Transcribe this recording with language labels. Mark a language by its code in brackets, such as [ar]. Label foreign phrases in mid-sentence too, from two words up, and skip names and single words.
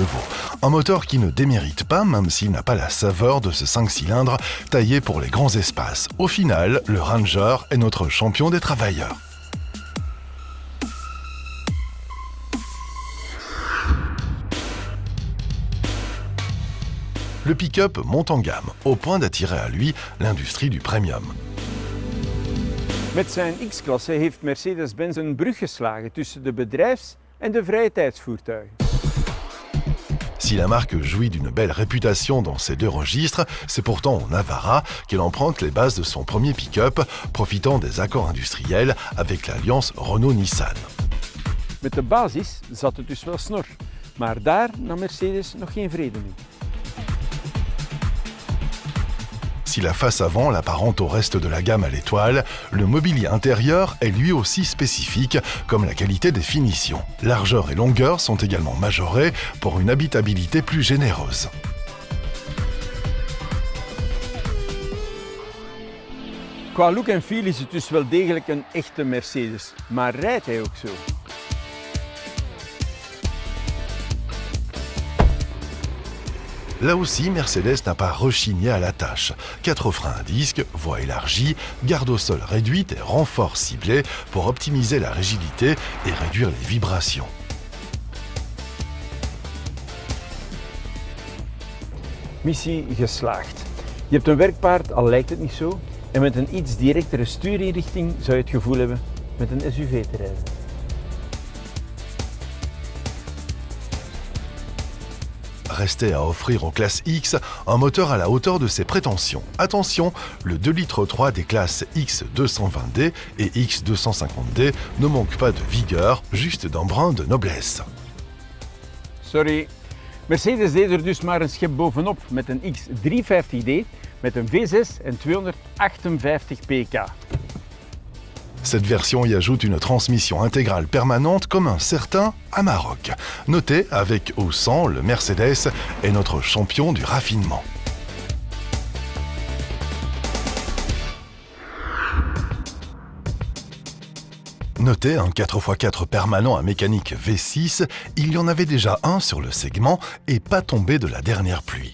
[fr] Un moteur qui ne démérite pas même s'il n'a pas la saveur de ce 5 cylindres taillé pour les grands espaces. Au final, le Ranger est notre champion des travailleurs. Le pick-up monte en gamme, au point d'attirer à lui l'industrie du premium. [nl] Met zijn X-klasse heeft Mercedes-Benz een brug geslagen tussen de bedrijfs- en de vrije tijdsvoertuigen. [fr] Si la marque jouit d'une belle réputation dans ces deux registres, c'est pourtant au Navara qu'elle emprunte les bases de son premier pick-up, profitant des accords industriels avec l'alliance Renault-Nissan. [nl] Met de basis zat het dus wel snor, maar daar nam Mercedes nog geen vrede mee. [fr] Si la face avant l'apparente au reste de la gamme à l'étoile, le mobilier intérieur est lui aussi spécifique, comme la qualité des finitions. Largeur et longueur sont également majorées pour une habitabilité plus généreuse. [nl] Qua look en feel is het dus wel degelijk een echte Mercedes, maar rijdt hij ook zo? [fr] Là aussi, Mercedes n'a pas rechigné à la tâche. 4 freins à disque, voie élargie, garde au sol réduite et renfort ciblé pour optimiser la rigidité et réduire les vibrations. [nl] Missie geslaagd. Je hebt een werkpaard, al lijkt het niet zo, en met een iets directere stuurinrichting zou je het gevoel hebben met een SUV te rijden. [fr] Restait à offrir aux classes X un moteur à la hauteur de ses prétentions. Attention, le 2 litres 3 des classes X220D et X250D ne manque pas de vigueur, juste d'un brin de noblesse. [nl] Sorry, Mercedes deed er dus maar een schep bovenop met een X350D met een V6 en 258 pk. [fr] Cette version y ajoute une transmission intégrale permanente comme un certain Amarok. Notez, avec ou sans, le Mercedes est notre champion du raffinement. Notez un 4x4 permanent à mécanique V6, il y en avait déjà un sur le segment et pas tombé de la dernière pluie.